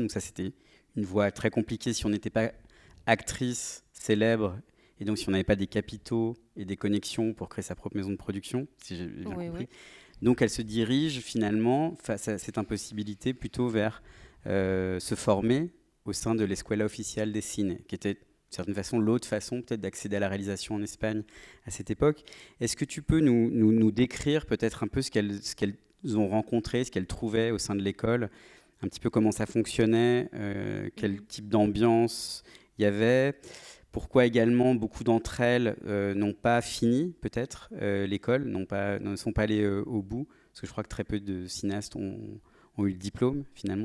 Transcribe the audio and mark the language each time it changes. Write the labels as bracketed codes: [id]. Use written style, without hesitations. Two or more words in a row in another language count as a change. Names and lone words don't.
[fr] Donc ça, c'était une voie très compliquée si on n'était pas actrice célèbre, et donc si on n'avait pas des capitaux et des connexions pour créer sa propre maison de production, si j'ai bien compris. Oui. Donc elle se dirige finalement, face à cette impossibilité, plutôt vers se former au sein de l'Escuela Oficial de Cine, qui était d'une certaine façon l'autre façon peut-être d'accéder à la réalisation en Espagne à cette époque. Est-ce que tu peux nous décrire peut-être un peu ce qu'elles ont rencontré, ce qu'elles trouvaient au sein de l'école, un petit peu comment ça fonctionnait, quel type d'ambiance il y avait, Pourquoi également beaucoup d'entre elles n'ont pas fini, peut-être, l'école, ne sont pas allées au bout, parce que je crois que très peu de cinéastes ont eu le diplôme, finalement.